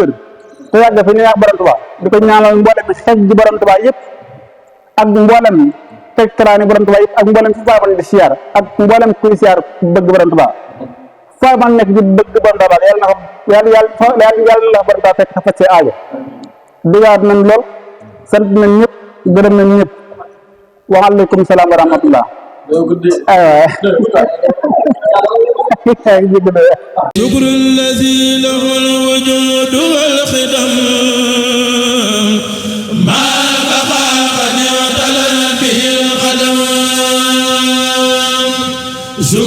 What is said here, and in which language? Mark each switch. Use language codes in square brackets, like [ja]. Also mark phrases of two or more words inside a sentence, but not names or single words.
[wo] wér te yàgg fi ñu yàgg borom Tuubaa di ko ñaanal mboolem xeej ji borom Tuubaa yëpp ak mboolem tegtaraani borom Tuubaa yëpp ak mboolem fu faa man di siyaar ak mboolem kuy siyaar bëgg borom Tuubaa faa man nekk di bëgg borom Tuubaa yàlla na ko yàlla la borom Tuubaa fekk faj see aajo digaat nañ lool sant nañ ñëpp gërëm nañ ñëpp [ar] وعليكم السلام ورحمة الله شكر الذي له الوجود والخدم ما بقى قد اعتلت به القدم